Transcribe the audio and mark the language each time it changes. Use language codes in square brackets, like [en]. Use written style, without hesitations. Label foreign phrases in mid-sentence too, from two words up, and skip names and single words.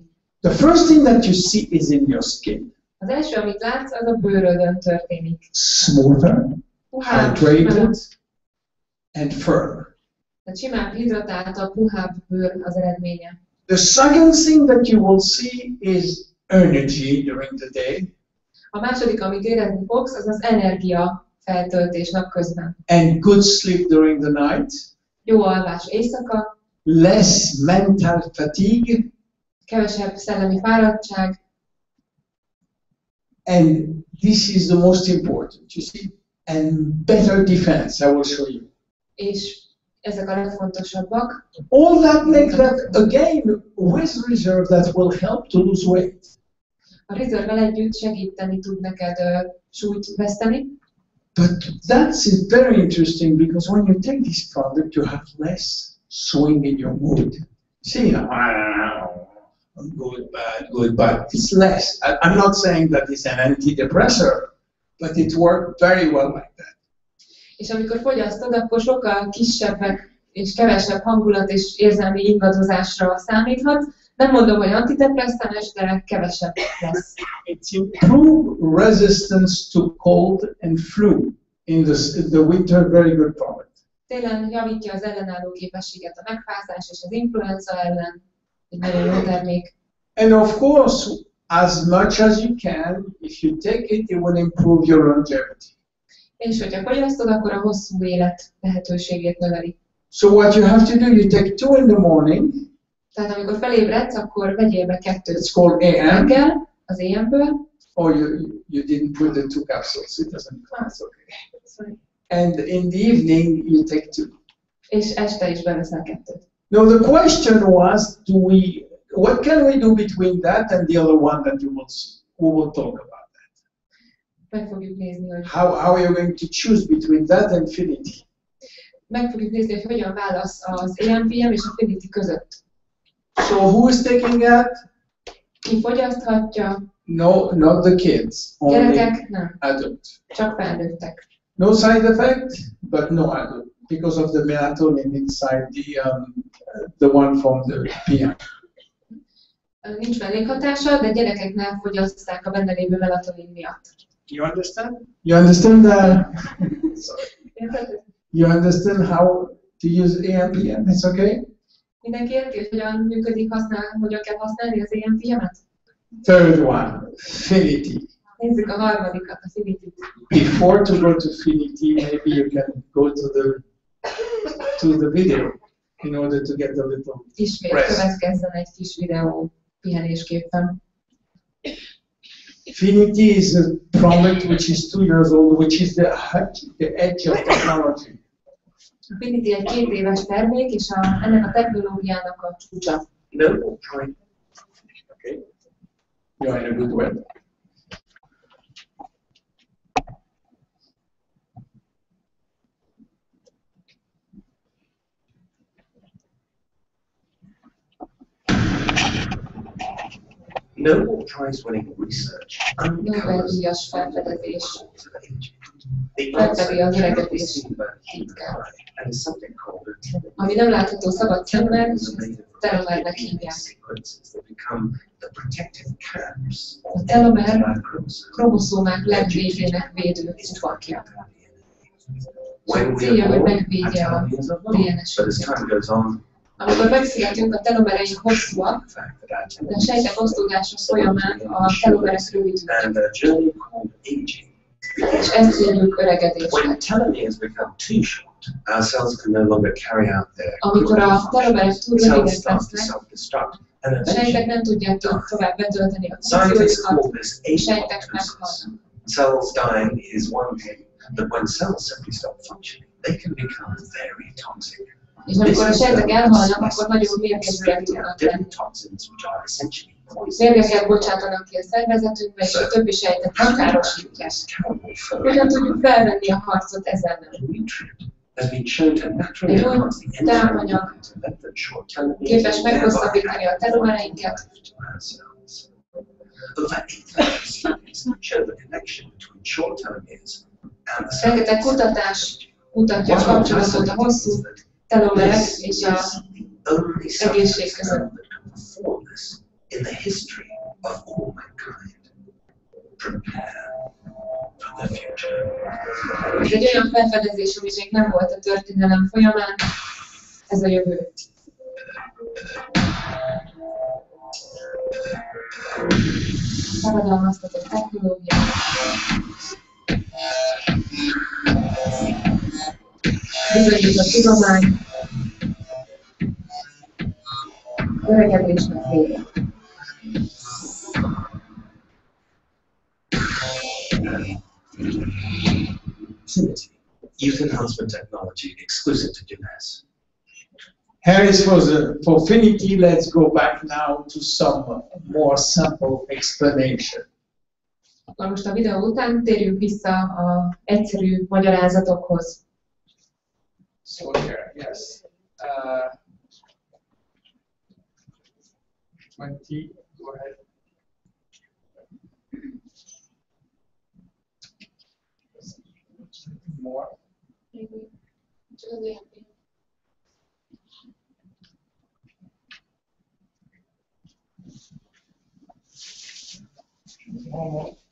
[en] The first thing that you see is in your skin. [hu] Az első, amit látsz, az a bőrödön történik. [en] Smoother, hydrated, and firm. [hu] Tehát simább hidratáltabb, puhább bőr az eredménye. [en] The second thing that you will see is energy during the day. [hu] A második, amit érezni fogsz, az az energia feltöltés napközben. [en] And good sleep during the night. [hu] Jó alvás éjszaka. [en] Less mental fatigue. [hu] Kevesebb szellemi fáradtság. [en] And this is the most important, you see. And better defense, I will show you. [hu] És ezek a legfontosabbak. [en] All that makes that, again, with reserve that will help to lose weight. [hu] A reserve-vel együtt segíteni tud neked súlyt veszteni. [en] But that's very interesting because when you take this product, you have less swing in your mood. See, good, bad. It's less. I'm not saying that it's an antidepressant, but it worked very well like that. [hu] És amikor fogyasztod, akkor sokkal kisebbek és kevesebb hangulat és érzelmi ingadozásra számíthatsz. Nem mondom, hogy antidepresszáns, de kevesebb lesz. [en] It improves resistance to cold and flu. In the winter, very good product. [hu] Télen javítja az ellenálló képességet a megfázás és az influenza ellen. Egy nagyon jó termék. [en] And of course, as much as you can, if you take it, it will improve your longevity. [hu] És hogyha fogyasztod, akkor a hosszú élet lehetőségét növeli. [en] So what you have to do, you take 2 in the morning. [hu] Tehát amikor felébredsz, akkor vegyél be 2 [en] It's called AM. [hu] reggel, az AM-ből. [en] Or you didn't put the 2 capsules, it doesn't matter, it's okay. And in the evening, you take 2. [hu] És este is beveszel 2. [en] Now the question was, what can we do between that and the other one that you will see? We will talk about that. [hu] Meg fogjuk nézni, hogy [en] How are you going to choose between that and Finity? [hu] meg fogjuk nézni, hogy hogyan válasz az AMPM és a Finity között. [en] So who is taking that? [hu] Ki fogyaszthatja? [en] No, not the kids. Only [hu] Gyerekek nem, [en] adult. [hu] csak felnőttek. [en] No side effect, but no adult because of the melatonin inside the one from the PM. [hu] Nincs mellékhatása, de gyerekeknél fogyasztják a benne lévő melatonin miatt. [en] You understand? You understand that? You understand how to use AMPM? It's okay? [hu] Mindenki érti, hogy hogyan működik, hogyan kell használni az AMPM-et? [en] Third one, Finity. [hu] Nézzük a harmadikat, a Finity-t. [en] Before to go to Finity, maybe you can go to the video in order to get a little [hu] Ismét [en] rest. [hu] következzen egy kis videó pihenésképpen. [en] Finity is a product which is 2 years old, which is the edge of technology. [hu] A Finity egy 2 éves termék, és ennek a technológiának a csúcsa. [en] No, try. Okay. You're in a good way. Nobel Prize-winning research uncovers [hu] Nobel-díjas felfedezés [en] the [hu] felfedi az [en] answer [hu] öregedés titkát. [en] and something called a telomer. [hu] Ami nem látható szabad szemmel, telomernek hívják. [en] Sequences that become the protective caps [hu] A telomer [en] of chromosomes. [hu] kromoszómák legvégének védő csupakja. [en] When we [hu] Célja, [en] are [hu] hogy [en] born, [hu] megvédje [en] our [hu] a [en] telomeres are long, but as [hu] DNS-ünket. [en] time goes on, [hu] Amikor megszületünk, a telomereink hosszúak, [en] the fact that our [hu] de a sejtek osztódása folyamán a telomerek rövidülnek, [en] and a journey called aging. [hu] és ezt hívjuk öregedésnek. [en] When telomeres become too short, our cells can no longer carry out their [hu] Amikor a telomerek túl [en] cells [hu] rövidek [en] start to [hu] lesznek, [en] self-destruct, and [hu] a sejtek [en] eventually [hu] nem tudják tovább betölteni a [en] scientists call [hu] funkciójukat, [en] this [hu] a sejtek [en] apoptosis. [hu] meghalnak. [en] Cells dying is one thing, but when cells simply stop functioning, they can become very toxic. [hu] És amikor a sejtek elhalnak, akkor nagyon mérgezőek tudnak lenni. [en] Different toxins which are essentially poison. [hu] Mérgeket bocsátanak ki a szervezetünkbe, és a többi sejtet is károsítják. Hogyan tudjuk felvenni a harcot ezzel ellen? [en] A nutrient has been shown to naturally enhance the enzyme to lengthen short telomeres, [hu] képes meghosszabbítani a telomereinket. [en] Over 8,000 studies show the connection between short telomeres and the [hu] Rengeteg kutatás mutatja a kapcsolatot a hosszú telomerek és az egészség között. [en] In the history of all mankind, prepare for the future. [hu] Ez egy olyan felfedezés, ami még nem volt a történelem folyamán, ez a jövő. Szabadalmaztatott technológia. Bizonyított tudomány. Öregedésnek vége. [en] Youth enhancement technology exclusive to Jeunessel. Harris, for Finity, let's go back now to some more simple explanation. [hu] Akkor most a videó után térjünk vissza az egyszerű magyarázatokhoz. [en] So here, yes. 20, go ahead. More. More.